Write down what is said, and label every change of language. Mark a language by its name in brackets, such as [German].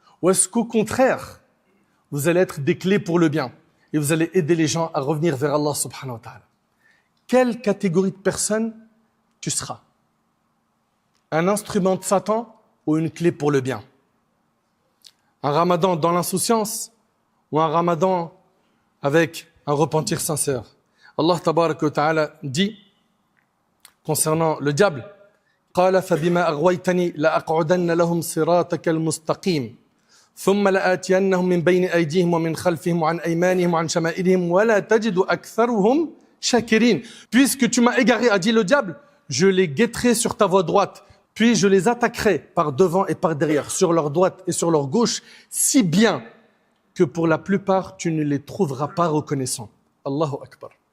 [French] Ou est-ce qu'au contraire, vous allez être des clés pour le bien et vous allez aider les gens à revenir vers Allah subhanahu wa ta'ala? Quelle catégorie de personnes tu seras? Un instrument de Satan ou une clé pour le bien? Un Ramadan dans l'insouciance ou un Ramadan avec un repentir sincère? Allah tabaraka wa ta'ala dit concernant le diable: [Arabic] قال فبما أغويتني لأقعدن لهم صراطك المستقيم ثم لآتينهم من بين أيديهم ومن خلفهم وعن أيمانهم وعن شمائلهم ولا تجد أكثرهم شاكرين. [French] Puisque tu m'as égaré, a dit le diable, je les guetterai sur ta voie droite, puis je les attaquerai par devant et par derrière, sur leur droite et sur leur gauche, si bien que pour la plupart tu ne les trouveras pas reconnaissants. Allahu Akbar.